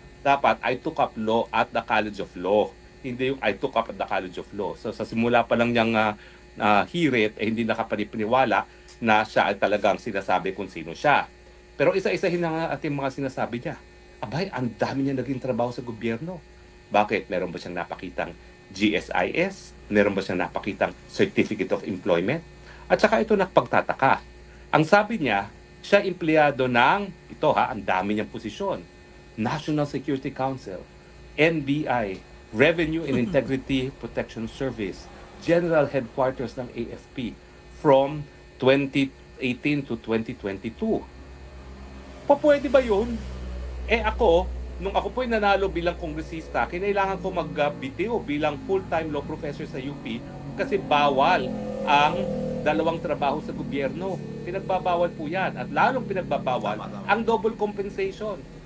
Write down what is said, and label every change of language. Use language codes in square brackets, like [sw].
[en] Dapat I took up law at the College of Law. [tl] Hindi yung [en] I took up at the College of Law. [tl] So sa simula pa lang niyang hirit, hindi nakapanipaniwala na siya ay talagang sinasabi kung sino siya. Pero isa-isahin na ating mga sinasabi niya. Abay, ang dami niya naging trabaho sa gobyerno. Bakit? Meron ba siyang napakitang GSIS? Meron ba siyang napakitang Certificate of Employment? At saka ito nakapagtataka. Ang sabi niya, siya empleyado ng, ang dami niyang posisyon. National Security Council, NBI, Revenue and Integrity Protection Service, General Headquarters ng AFP from 2018 to 2022. Pwede ba yun? Ako, nung ako po'y nanalo bilang kongresista, kinailangan ko mag-BTO bilang full-time law professor sa UP kasi bawal ang dalawang trabaho sa gobyerno. Pinagbabawal po yan. At lalong pinagbabawal ang double compensation.